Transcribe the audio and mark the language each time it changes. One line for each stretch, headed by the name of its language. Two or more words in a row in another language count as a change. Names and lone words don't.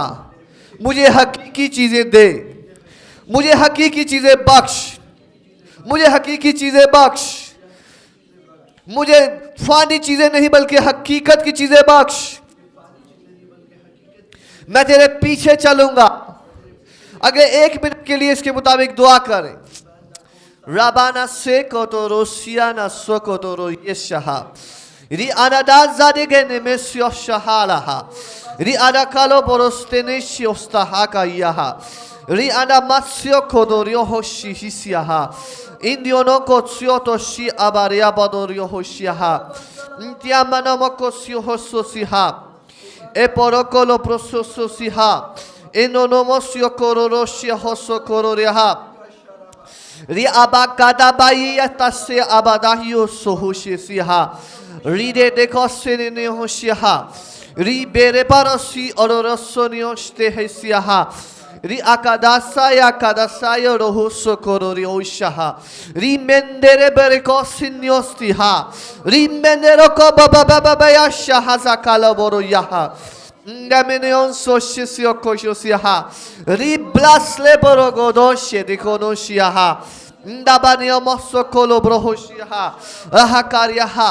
Hindi: मुझे हकीकी चीजें दे, मुझे हकीकी चीजें बख्श, मुझे हकीकी चीजें बख्श, मुझे फानी चीजें नहीं बल्कि हकीकत की चीजें बख्श। मैं तेरे पीछे चलूंगा। अगले 1 मिनट के लिए इसके मुताबिक दुआ करें। राबाना से कोतोरो सियाना सो कोतोरो यशहा री अनादाज़ादे गने में स्योशहालाहा री अनाकालो बोरोस्तेने श्योस्ताहा का यहा री अनामास्यो कोदोरियो होशी हिसियाहा इंडियोनो को स्योतो शी अबारिया बोदोरियो होशियाहा इंतियामनो मको स्यो होसोसिहा e porocolo prosososiha enonomosio kororosia hoso kororiha ri abakada baia tasse abadahio sohushisiha ri de dekosene hoshiha ri bere parosi ororosonioste hesiha ri akadasaya kadasaya rohuso kororioshaha ri mendere berekosiniostiha ri menderoko babababaya hazakala boroyaha Ndameneon soshisiyo koshosiha ri blasle borogodoshe dikonoshiha ndabanio mosokolo brohoshiha ahakariyaha।